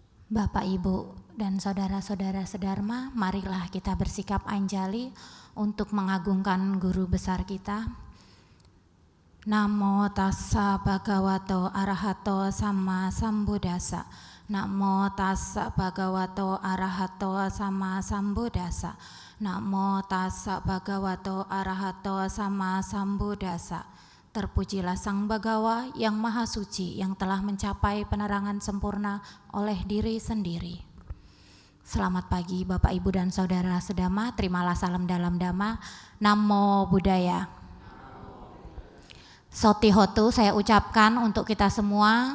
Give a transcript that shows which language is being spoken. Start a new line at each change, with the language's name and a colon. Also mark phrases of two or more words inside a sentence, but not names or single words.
Indonesian: Bapak, Ibu, dan saudara-saudara sedharma, marilah kita bersikap anjali untuk mengagungkan guru besar kita.
Pali: Namo tassa bhagavato arahato sama sambuddhassa. Namo tassa bhagavato arahato sama sambuddhassa. Namo tassa bhagavato arahato sama sambuddhassa.
Indonesian: Terpujilah Sang Bhagawa yang Maha Suci, yang telah mencapai penerangan sempurna oleh diri sendiri. Selamat pagi Bapak, Ibu, dan saudara sedama. Terimalah salam dalam Dhamma.
Pali: Namo Buddhaya.
Indonesian: Sotihotu saya ucapkan untuk kita semua.